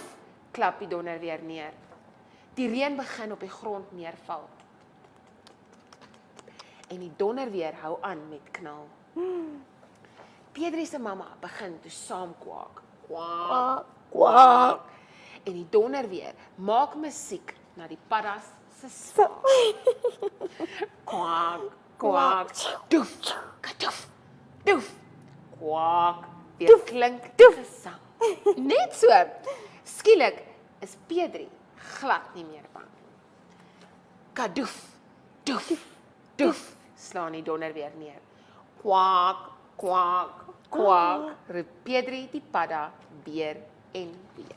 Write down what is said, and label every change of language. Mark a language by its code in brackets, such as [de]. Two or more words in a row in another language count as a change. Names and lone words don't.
[af] Klap die donder weer neer. Die reën begin op die grond neerval. En die donder weer hou aan met knal. Pedri se mamma begin toe saam kwak. Kwak, kwak. En die donder weer maak musiek na die paddas se smaak. Kwak, kwak, doef, kadoef, doef. Kwak, weer klink gesang. Net so. Skielik is Pedri glad nie meer bang. Kadoef, doef, doef, slaan die donder weer neer. Kwak, kwak, kwak, roep Pedri die padda weer en weer.